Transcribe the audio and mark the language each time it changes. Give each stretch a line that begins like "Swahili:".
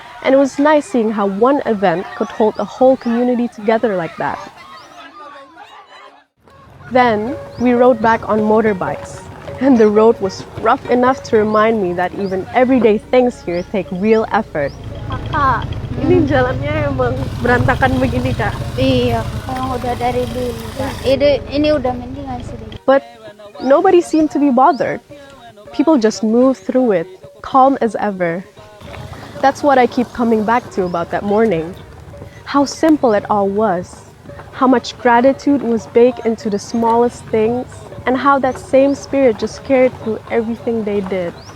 English: And it was nice seeing how one event could hold a whole community together like that. Then, we rode back on motorbikes. And the road was rough enough to remind me that even everyday things here take real effort.
Indonesian: Kakak, Ini jalannya emang berantakan begini, Kak. iya, kalau udah dari dulu Kak. Ini udah mendingan sedikit.
English: But nobody seemed to be bothered. People just moved through it, calm as ever. That's what I keep coming back to about that morning. How simple it all was. How much gratitude was baked into the smallest things, and how that same spirit just carried through everything they did.